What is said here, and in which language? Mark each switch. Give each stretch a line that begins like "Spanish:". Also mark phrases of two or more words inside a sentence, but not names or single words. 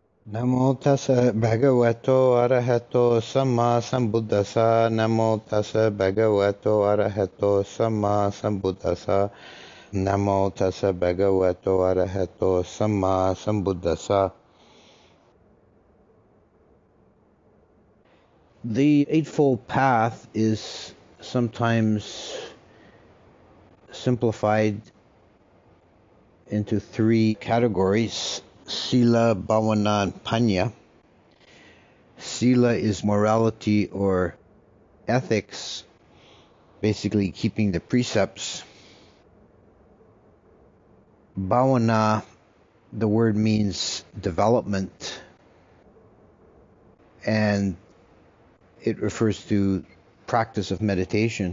Pali: Namo tassa bhagavato arahato samma sambuddhassa. Namo tassa bhagavato arahato samma sambuddhassa. Namo tassa bhagavato arahato samma sambuddhassa.
English: The Eightfold Path is sometimes simplified into three categories: Sila, Bhavana, and Panya. Sila is morality or ethics, basically keeping the precepts. Bhavana, the word means development, and it refers to practice of meditation.